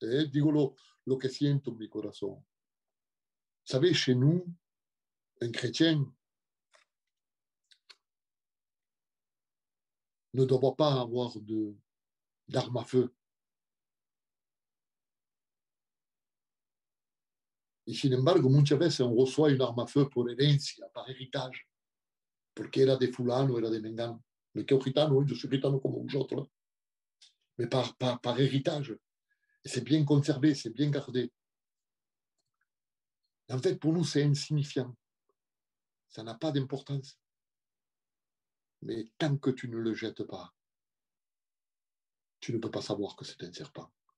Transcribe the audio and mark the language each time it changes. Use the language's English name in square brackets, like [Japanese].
[Spanish] Digo lo que siento en mi corazón. [French] Vous savez, chez nous, un chrétien ne doit pas avoir d'armes à feu. [Spanish] Y sin embargo, muchas veces [French] on reçoit une arme à feu [Spanish] por herencia, [French] par héritage, [Spanish] porque era de fulano, era de mengano. Me quedo gitano, yo soy gitano como vosotros, [French] mais par héritage. Et c'est bien conservé, c'est bien gardé. Et en fait, pour nous, c'est insignifiant. Ça n'a pas d'importance. Mais tant que tu ne le jettes pas, tu ne peux pas savoir que c'est un serpent.